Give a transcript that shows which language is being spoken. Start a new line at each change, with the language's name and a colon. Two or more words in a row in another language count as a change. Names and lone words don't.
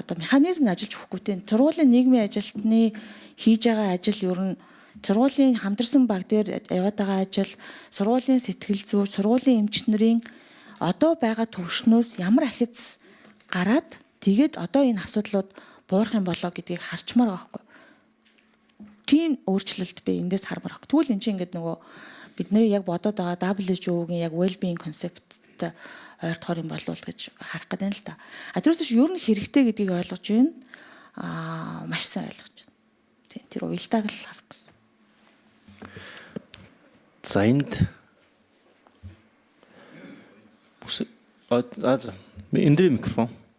Mongolian: Одоо механизм нь ажиллаж өгөхгүй тийм. Сургуулийн нийгмийн ажилтны хийж байгаа ажил ер нь сургуулийн хамтарсан баг дээр яваад байгаа ажил, сургуулийн сэтгэл зүй, сургуулийн эмч нарын одоо байгаа төвшнөөс ямар ахиц гараад тэгээд одоо энэ асуудлууд буурах юм болоо гэдгийг харчмаар байгаа байхгүй. Тийм өөрчлөлт би эндээс хармаар баг. Тэгвэл эн чинь ингээд нөгөө бидний яг бодоод байгаа WHO-гийн яг
English: well-being concept-
Mongolian: тэй ойртохоор юм болов уу гэж харах гэдэг юм л да. Тэрээс ч ер нь хэрэгтэй гэдгийг ойлгож байна. Маш сайн ойлгож байна. Тийм тэр уялдааг л харах гэсэн. За энд эндрийн микрофон.